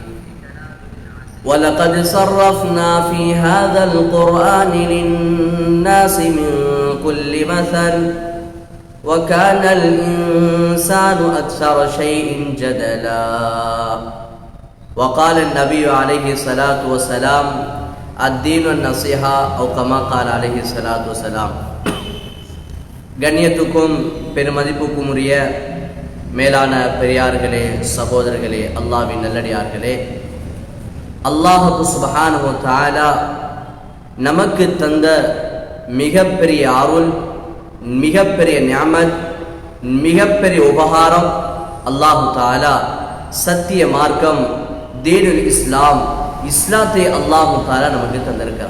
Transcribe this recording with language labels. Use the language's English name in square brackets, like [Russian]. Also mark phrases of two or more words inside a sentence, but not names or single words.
[Arabic] ولقد صرفنا في هذا القرآن للناس من كل مثل وكان الإنسان أكثر شيء جدلا. وقال النبي عليه الصلاة والسلام الدين النصيحة أو كما قال عليه الصلاة والسلام. [Tamil] கண்ணியத்துக்கும் பெருமதிப்புக்கும் உரிய மேலான பெரியார்களே, சகோதரர்களே, அல்லாஹ்வின் நல்லடியார்களே, அல்லாஹ் [Arabic] سبحانه وتعالى [Tamil] நமக்கு தந்த மிகப்பெரிய அருள், மிகப்பெரிய நிஅமத், மிகப்பெரிய உபகாரம் அல்லாஹ் தஆலா சத்திய மார்க்கம் [Arabic] دين الإسلام, [Tamil] இஸ்லாத்தை அல்லாஹ் தஆலா நமக்கு தந்திருக்கிறார்.